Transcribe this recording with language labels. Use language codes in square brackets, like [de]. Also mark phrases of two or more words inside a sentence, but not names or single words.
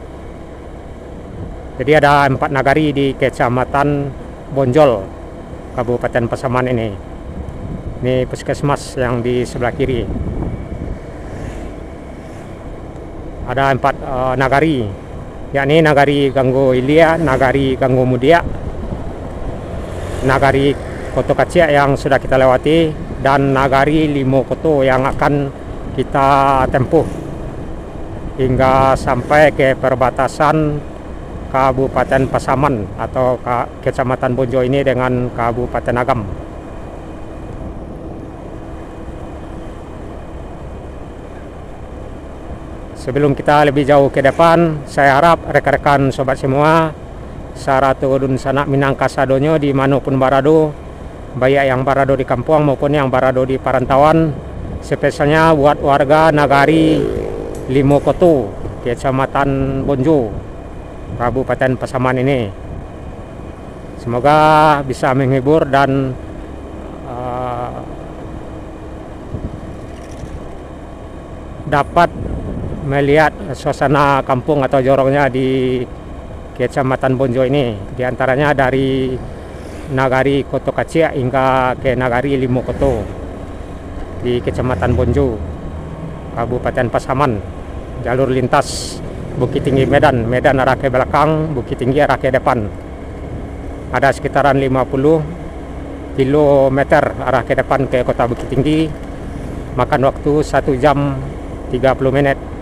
[id] Jadi ada 4 nagari di Kecamatan Bonjol, Kabupaten Pasaman ini. Ini puskesmas yang di sebelah kiri. Ada 4 nagari, yakni Nagari Ganggo Hilia, Nagari Ganggo Mudia, Nagari Koto Kacia yang sudah kita lewati, dan Nagari Limo Koto yang akan kita tempuh hingga sampai ke perbatasan Kabupaten Pasaman atau Kecamatan Bonjo ini dengan Kabupaten Agam. Sebelum kita lebih jauh ke depan, saya harap rekan-rekan sobat semua, [min] saratu udun sanak minang kasadonyo di manapun barado, [id] baik yang barado di kampung maupun yang barado di perantauan, spesialnya buat warga Nagari Limokoto, Kecamatan Bonjo, Kabupaten Pasaman ini. Semoga bisa menghibur dan dapat melihat suasana kampung atau jorongnya di Kecamatan Bonjo ini. Di antaranya dari Nagari Koto Kacia hingga ke Nagari Limokoto di Kecamatan Bonjo, Kabupaten Pasaman. Jalur lintas Bukit Tinggi Medan, Medan arah ke belakang, Bukit Tinggi arah ke depan. Ada sekitaran 50 kilometer arah ke depan ke kota Bukit Tinggi. Makan waktu 1 jam 30 menit.